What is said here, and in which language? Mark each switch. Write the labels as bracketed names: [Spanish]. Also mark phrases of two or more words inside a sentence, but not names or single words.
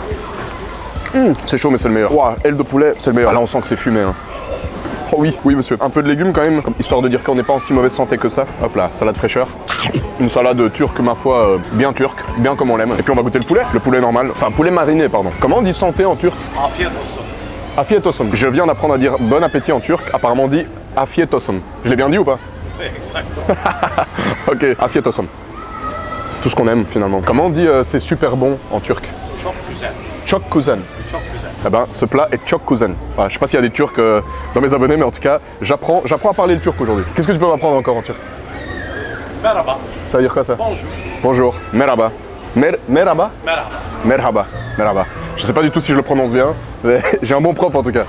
[French] C'est chaud, mais c'est le meilleur. Wow, aile de poulet, c'est le meilleur. Là, on sent que c'est fumé, hein. Oh oui, oui monsieur. Un peu de légumes quand même, histoire de dire qu'on n'est pas en si mauvaise santé que ça. Hop là, salade fraîcheur. Une salade turque, ma foi, bien turque, bien comme on l'aime. Et puis on va goûter le poulet normal. Enfin, poulet mariné, pardon. Comment on dit santé en turc? [Turkish] Afiyet olsun. Afiyet olsun. [French] Je viens d'apprendre à dire bon appétit en turc, apparemment on dit [Turkish] afiyet olsun. [French] Je l'ai bien dit ou pas? Exactement. Ok, [Turkish] afiyet olsun. [French] Tout ce qu'on aime finalement. Comment on dit c'est super bon en turc? [Turkish] Çok güzel. Çok kuzen. Çok güzel. [French] Eh ben, ce plat est [Turkish] çok kuzen. [French] Voilà, je sais pas s'il y a des Turcs dans mes abonnés, mais en tout cas, j'apprends à parler le turc aujourd'hui. Qu'est-ce que tu peux m'apprendre encore en turc? [Turkish] Merhaba. [French] Ça veut dire quoi ça? Bonjour. Bonjour. [Turkish] Merhaba. Merhaba? [French] Merhaba. [Turkish] Merhaba. Merhaba. [French] Je sais pas du tout si je le prononce bien, mais j'ai un bon prof en tout cas.